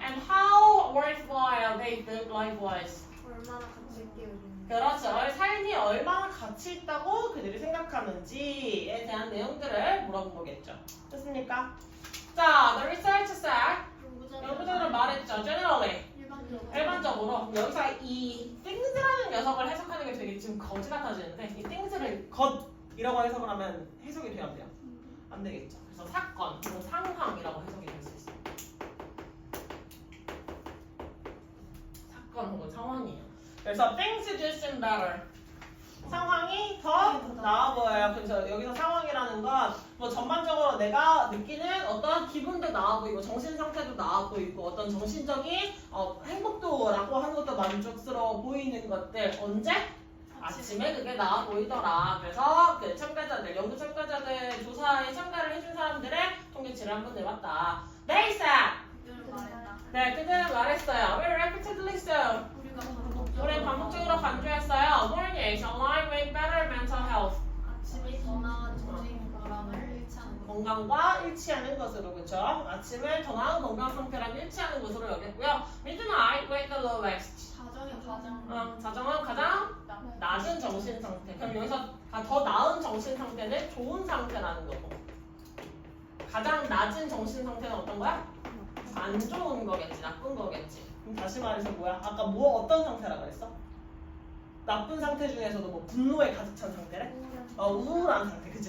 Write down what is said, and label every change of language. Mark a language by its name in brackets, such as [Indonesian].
[English] And how worthwhile they think life was. [Korean] 얼마나 가치 있게 여기는. 그렇죠. 삶이 얼마나 가치 있다고 그들이 생각하는지에 대한 내용들을 물어본 거겠죠. 됐습니까? 자, the research said. 연구자들은 말했죠. Generally. 일반적으로 여기서 이 things라는 녀석을 해석하는 게 되게 지금 거지 같아지는데 이 things를 것이라고 해석을 하면 해석이 돼야 돼요? 안 되겠죠. 그래서 사건 혹은 상황이라고 해석이 될 수 있어요. 사건 혹은 상황이에요. [English] 그래서 things do seem better. [Korean] 상황이 더 나아 보여요. 그래서 여기서 상황이라는 건 뭐 전반적으로 내가 느끼는 어떤 기분도 나아 보이고 정신 상태도 나아 보이고 어떤 정신적인 행복도라고 하는 것도 만족스러워 보이는 것들 언제? 아침에 그게 나아 보이더라. 그래서 그 참가자들, 연구 참가자들 조사에 참가를 해준 사람들의 통계치를 한번 내봤다. They said. 네, 그들은 말했어요. [English] We repeatedly so. [Korean] 우리는 반복적으로 강조했어요. [English] Mornings align with better mental health. [Korean] 아침이 더 나은 정신 건강을 일치하는 것. 건강과 일치하는 것으로 그렇죠. 아침을 더 나은 건강 상태랑 일치하는 것으로 여겼고요. [English] Midnight with the lowest. [Korean] 자정은 가장 낮은 정신 상태. 그럼 여기서 더 나은 정신 상태는 좋은 상태라는 거고. 가장 낮은 정신 상태는 어떤 거야? 안 좋은 거겠지, 나쁜 거겠지. 그럼 다시 말해서 뭐야? 아까 뭐 어떤 상태라 그랬어? 나쁜 상태 중에서도 뭐 분노에 가득 찬 상태래? 우울한 상태. 그치?